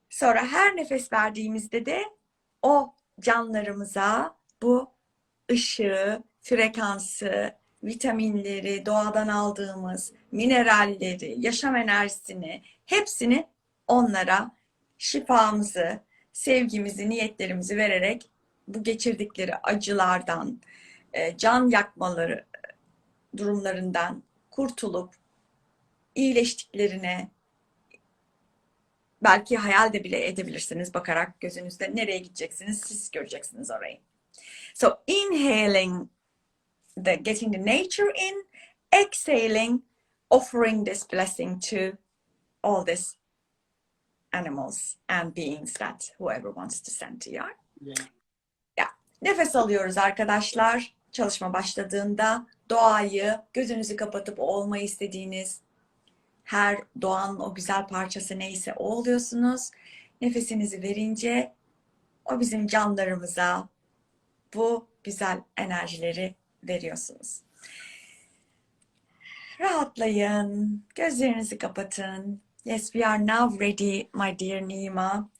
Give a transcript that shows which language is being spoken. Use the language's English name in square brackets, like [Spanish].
[Turkish] Sonra her nefes verdiğimizde de o canlarımıza bu ışığı, frekansı, vitaminleri, doğadan aldığımız mineralleri, yaşam enerjisini, hepsini onlara şifamızı, sevgimizi, niyetlerimizi vererek bu geçirdikleri acılardan, can yakmaları durumlarından kurtulup iyileştiklerine, belki hayal de bile edebilirsiniz bakarak gözünüzde, nereye gideceksiniz siz göreceksiniz orayı. [English] So inhaling, getting the nature in, exhaling, offering this blessing to all these animals and beings that whoever wants to send to you. Yeah. [Turkish] Nefes alıyoruz arkadaşlar. Çalışma başladığında doğayı, gözünüzü kapatıp olmayı istediğiniz her doğanın o güzel parçası neyse o oluyorsunuz. Nefesinizi verince o bizim canlarımıza bu güzel enerjileri veriyorsunuz. Rahatlayın. Gözlerinizi kapatın. [English] Yes, we are now ready, my dear Nyima.